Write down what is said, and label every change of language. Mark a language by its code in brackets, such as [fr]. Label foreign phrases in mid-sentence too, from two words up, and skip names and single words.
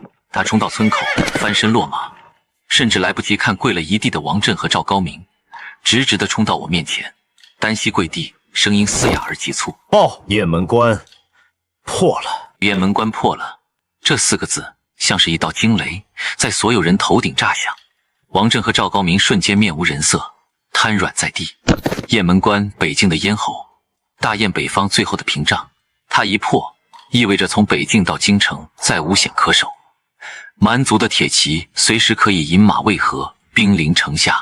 [zh] 他冲到村口，翻身落马，甚至来不及看跪了一地的王震和赵高明，直直地冲到我面前，单膝跪地，声音嘶哑而急促：“ 报，雁门关破了！” 雁门关破了，這4個字像是一道驚雷，在所有人頭頂炸響。王震和趙高明瞬間面無人色，癱軟在地。雁門關，北境的咽喉，大雁北方最後的屏障，它一破，意味着從北境到京城再無險可守。蠻族的鐵騎隨時可以引馬渭河，兵臨城下。